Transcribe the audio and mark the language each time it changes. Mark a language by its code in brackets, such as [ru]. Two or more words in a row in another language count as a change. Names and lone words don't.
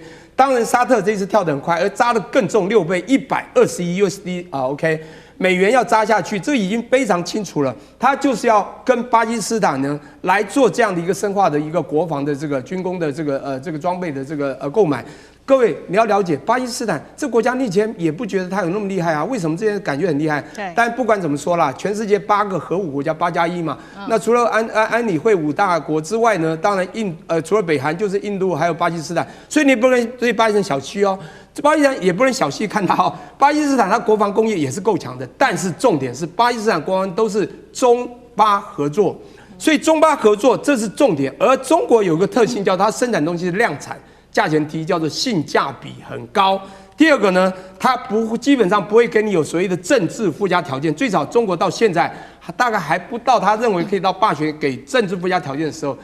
[zh] 當然沙特這次跳得很快，而扎得更重6倍，120億 [en] USD OK [zh] 美元要扎下去，這已經非常清楚了。他就是要跟巴基斯坦呢來做這樣的一個深化的一個國防的這個軍工的這個裝備的這個購買。各位，你要了解巴基斯坦這國家，你以前也不覺得它有那麼厲害啊？為什麼這些感覺很厲害？對。但不管怎麼說啦，全世界8個核武國家8+1嘛，那除了安理會5大國之外呢，當然除了北韓就是印度還有巴基斯坦，所以你不能對巴基斯坦小覷哦，巴基斯坦也不能小細看它哦。巴基斯坦它國防工業也是夠強的，但是重點是巴基斯坦国防都是中巴合作，所以中巴合作這是重點，而中國有個特性叫它生產東西是量產。價錢低，叫做性價比很高。第二個呢，它基本上不會跟你有所謂的政治附加條件。最早中國到現在大概還不到他認為可以到霸權給政治附加條件的時候。